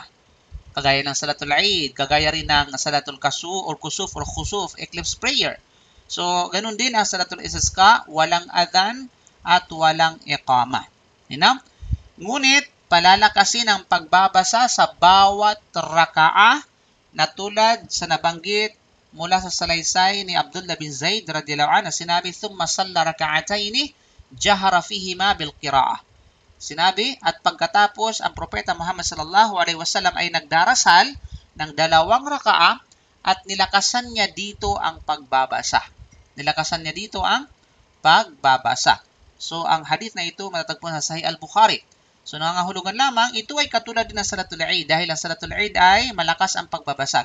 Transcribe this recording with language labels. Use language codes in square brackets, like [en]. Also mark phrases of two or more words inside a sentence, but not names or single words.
[tl] Kagaya ng [ar] صلاة العيد, [tl] kagaya rin ng [ar] صلاة الكسوف [tl] or Khusuf, [en] eclipse prayer. [tl] So, ganun din ang [ar] صلاة الاستسقاء, [tl] walang adhan at walang iqamah. Ngunit, palalakasin ang pagbabasa sa bawat rakaah na tulad sa nabanggit mula sa salaysay ni Abdullah bin Zaid [ar] رضي الله عنه, [tl] sinabi, [ar] "ثم صلى ركعتين جهر فيهما بالقراءة." [tl] Sinabi, at pagkatapos ang Propeta Muhammad [ar] صلى الله عليه وسلم [tl] ay nagdarasal ng 2 rakaah at nilakasan niya dito ang pagbabasa. Nilakasan niya dito ang pagbabasa. So, ang hadith na ito matatagpuan sa Sahih Al-Bukhari. So, nangangahulugan lamang, ito ay katulad din ng [ar] صلاة العيد [tl] dahil ang [ar] صلاة العيد [tl] ay malakas ang pagbabasa.